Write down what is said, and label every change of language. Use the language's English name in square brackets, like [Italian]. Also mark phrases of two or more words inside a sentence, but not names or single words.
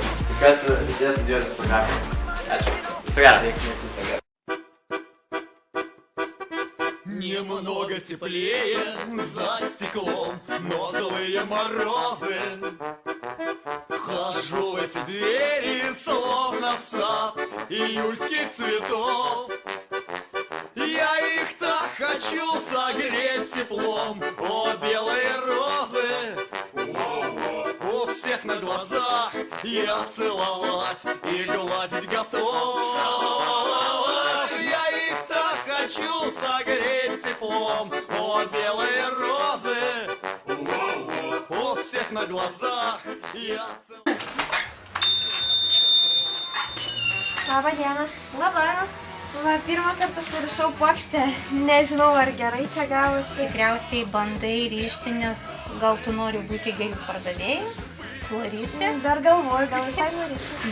[Lithuanian] Tikiuosi ateityje studijuoti fotografijas. Ačiū. Viso gero. [Russian] Немного теплее за стеклом, но злые морозы. Вхожу в эти двери, словно в сад июльских цветов. Я их так хочу согреть теплом, о, белые розы. У всех на глазах я целовать и гладить готов. Я их так хочу согреть теплом, о, белые розы. У всех на глазах я целовать. [Lithuanian] Labą dieną. Labą. Va, pirmą kartą surašau puokštę. Nežinau, ar gerai čia gavosi. Tikriausiai bandai ryžti, nes gal tu nori būti gėlių pardavėja, floristė. Dar galvoju, gal visai norėčiau.